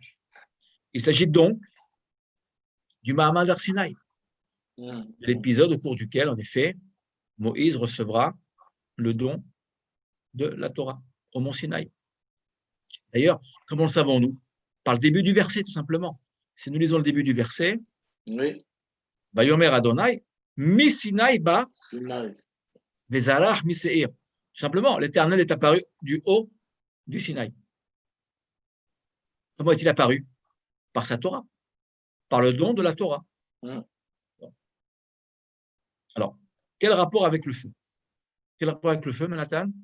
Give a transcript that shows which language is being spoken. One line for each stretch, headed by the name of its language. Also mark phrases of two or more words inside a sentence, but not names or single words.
French: Il s'agit donc du
Hebrew: מעמד הר סיני,
French: l'épisode au cours duquel, en effet, Moïse recevra le don de la Torah au mont Sinaï. D'ailleurs, comment le savons-nous? Par le début du verset, tout simplement. Si nous lisons le début du verset, oui.
Hebrew: ויאמר אדני, מסיני בא וזרח משעיר.
French: Tout simplement, l'Éternel est apparu du haut du Sinaï. Comment est-il apparu? Par sa Torah, par le don de la Torah. Alors, quel rapport avec le feu? Quel rapport avec le feu, Manhattan?